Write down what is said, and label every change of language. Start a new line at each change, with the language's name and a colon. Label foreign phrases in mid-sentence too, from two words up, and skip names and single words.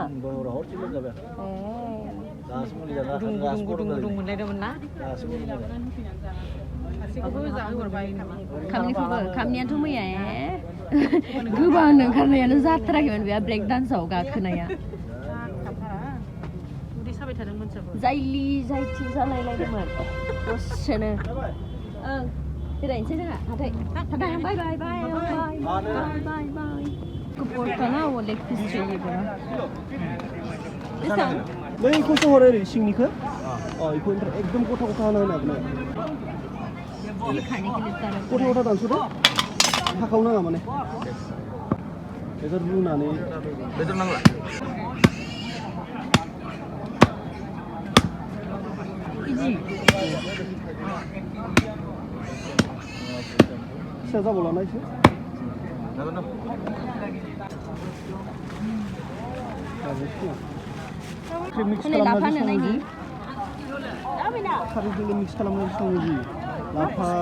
Bodo: हरसे लोमजाबाय दासो मुलि जाना गुदुं मोनलायदोंमोन ना दासो मुलि जाबाय खामनियाथ' मैया गोबां ओंखारनायानो जाथाराखैमोन बे ब्रेक डान्सआव गाखोनाया जायलि जायथि जालायलायदोंमोन दसेनो ओं बेरायनोसै जोंहा हाथाय बाय बाय बाय बाय बाय कपरखाना
Hindi: वो लेग पीस चाहिए बड़ा
Bodo: बै खौसो हरो ओरै सिंनिखौ इखौ एकदम गथा होनो हागोन
Hindi: ये खाने के लिए तरह
Bodo: गथा दानसो दे हाखाव नाङा माने बेखौ रुनानै बेदर नांला इजि फिसा जाबावला एसे मिक्स खालामनानै खारैजों मिक्स खालामनानै संनो जि लाफा